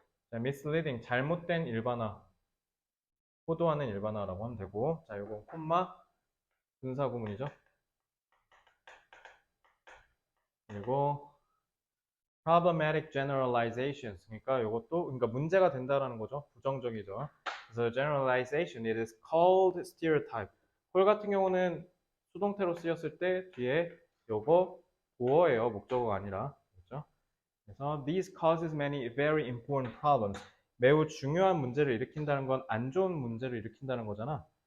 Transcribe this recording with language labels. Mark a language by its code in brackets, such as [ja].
[ko] 자, misleading, 잘못된 일반화, 호도하는 일반화라고 하면 되고, 자, 요거 콤마 분사구문이죠. 그리고 [en] problematic generalizations, [ko] 그러니까 요것도 그러니까 문제가 된다라는 거죠. 부정적이죠. 그래서 [en] generalization, it is called stereotype. [ko] 홀 같은 경우는 수동태로 쓰였을 때 뒤에 요거 보어예요. 목적어가 아니라. 그렇죠? 그래서 [en] these causes many very important problems. [ko] 매우 중요한 문제를 일으킨다는 건 안 좋은 문제를 일으킨다는 거잖아.